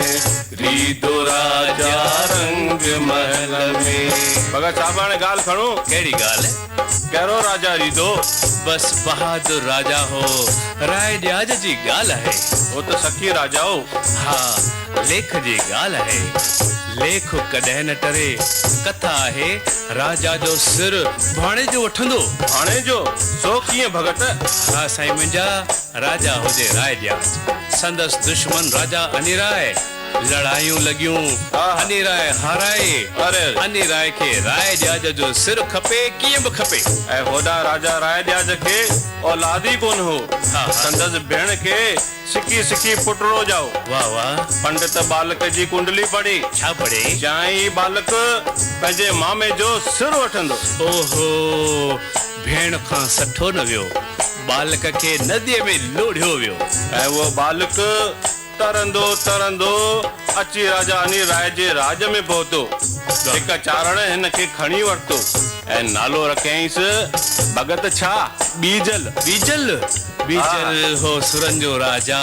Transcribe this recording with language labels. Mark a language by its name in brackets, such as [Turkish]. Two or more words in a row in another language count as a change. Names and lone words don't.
[Sindhi] रीदो राजा रंग महल में। भगत साहबान गाल खणो। केड़ी गाल है? करो राजा रीदो। बस बहादुर राजा हो, राय ॾियाज जी गाल है। वो तो सखी राजा हो। हाँ, लेख जी गाल है। लेख कॾहिं न टरे। कथा है राजा जो सिर भाणे जो वठंदो। भाणे जो सो कीअं भगत? हा साईं, मुंहिंजा राजा हुजे राय ॾियाज, संदस दुश्मन राजा अनिराय। लड़ायूं लगियूं, अनिराय हाराए। अरे अनिराय के राय ॾियाज जो सिर खपे, कीअं बि खपे। ऐं होॾा राजा राय ॾियाज खे औलादी कोन हो। संदस भेण के सिकी सिकी पुटरो जाओ। वाह वाह। पंडित बालक जी कुंडली पढ़ी। छा पढ़ी? जाई बालक पंहिंजे मामे जो सिर वठंदो। ओहो, भेण खां सठो न वियो, बालक के नदीअ में लोढ़ियो वियो। ऐं वो बालक तरंदो तरंदो अची राजा अनिल राय जे राज में पहुतो। हिक चारण हिन खे खणी वरतो ऐं नालो रखियईंसि भगत छा? बीजल। बीजल? बीजल हो सुरन जो राजा।